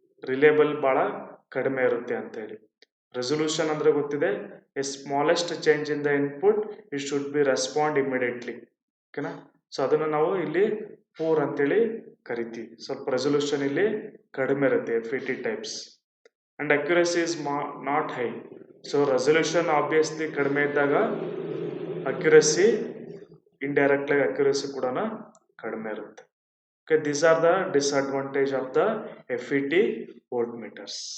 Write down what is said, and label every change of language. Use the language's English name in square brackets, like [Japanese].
[English] Reliable [Kannada] bala kadime irutte anta heli. [English] Resolution [Kannada] andre gottide, [English] a smallest change in the input it should be respond immediately. [Kannada] Okay na, so adanna ನಾವು ಇಲ್ಲಿ poor ಅಂತೇಳಿ ಕರಿತೀವಿ. ಸ್ವಲ್ಪ resolution ಇಲ್ಲಿ ಕಡಿಮೆ ಇರುತ್ತೆ FET types. [English] And accuracy is not high. So resolution obviously [Kannada] ಕಡಿಮೆ ಇದ್ದಾಗ [English] accuracy indirectly accuracy [Kannada] ಕೂಡ ಕಡಿಮೆ ಇರುತ್ತೆ. [English] Okay, these are the disadvantage of the FET voltmeters.